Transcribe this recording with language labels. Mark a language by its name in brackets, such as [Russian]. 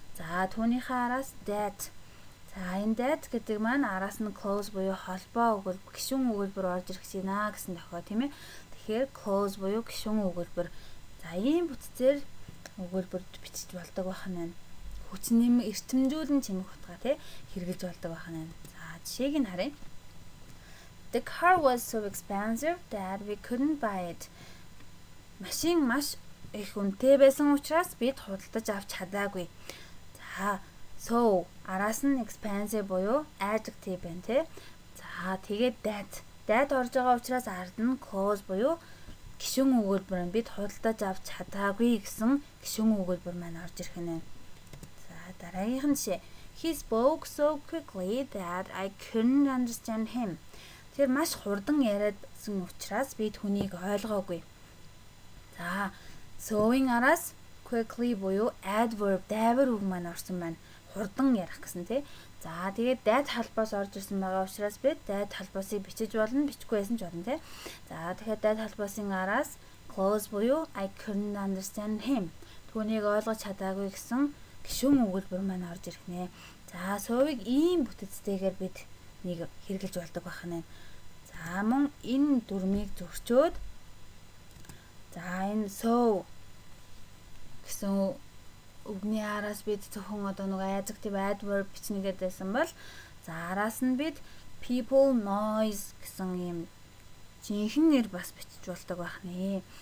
[Mongolian] За түүнийхээ араас that. За энэ that гэдэг маань араас нь close буюу холбоо өгүүлбэр, гишүүн өгүүлбэр орж ирэх гинэ гэсэн тохиол тийм ээ. Тэгэхээр close буюу гишүүн өгүүлбэр. За ийм бүтцээр өгүүлбэр бичиж болдог байх нь. Хүчин эрчимжүүлэн чимэх утгаа тий хэрэглэж болдог байх нь. За жишээг нь харъя. [English] The car was so expensive that we couldn't buy it. [Mongolian] Машин маш их үнэтэй байсан учраас бид худалдаж авч чадаагүй. За so араас нь expensive буюу adjective байна тий. За тэгээд that орж байгаа учраас ард нь close буюу гишүүн өгүүлбэр нь бид худалдаж авч чадаагүй гэсэн гишүүн өгүүлбэр маань орж ирэх нь. За дараагийнх нь жишээ. [English] He spoke so quickly that I couldn't understand him. [Mongolian] Тэр маш хурдан яриадсан учраас би түүнийг ойлгоогүй. За so-ийн араас quickly буюу adverb дайвар үг маань орсон байна. Хурдан ярих гэсэн тий. За тэгээд that холбоос орж ирсэн байгаа учраас бид that холбоосыг бичиж болно, бичихгүй байсан ч болно тий. За тэгэхээр that холбоосын араас close буюу [English] I couldn't understand him. [Mongolian] Түүнийг ойлгож чадаагүй гэсэн гишүүн өгүүлбэр маань орж ирэх нэ. За so-ыг ийм бүтцтэйгээр бид нэг хэрэглэж болдог байх нь. За мөн энэ дүрмийг зөрчөөд за энэ so гэсэн үгний араас бид зөвхөн одоо нэг adjective adverb бичнэ гэдээсэн бол за араас нь бид people noise гэсэн юм жинхэнэ нэр бас бичиж болдог байх нэ.